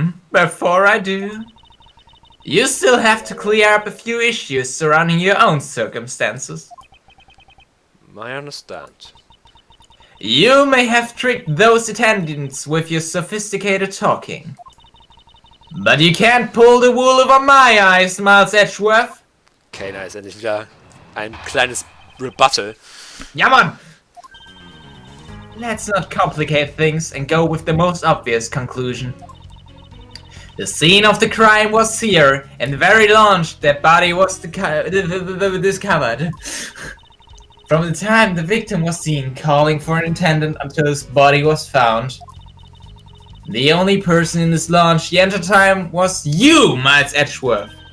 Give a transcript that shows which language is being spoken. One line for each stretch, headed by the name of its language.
English: Before I do, you still have to clear up a few issues surrounding your own circumstances. I understand. You may have tricked those attendants with your sophisticated talking. But you can't pull the wool over my eyes, Miles Edgeworth. Okay, nice.
German: Endlich wieder ein kleines Rebuttal. Ja, Mann!
English: Let's not complicate things and go with the most obvious conclusion. The scene of the crime was here, and the very launch that body was discovered. From the time the victim was seen calling for an attendant until his body was found, the only person in this launch the entire time was you, Miles Edgeworth.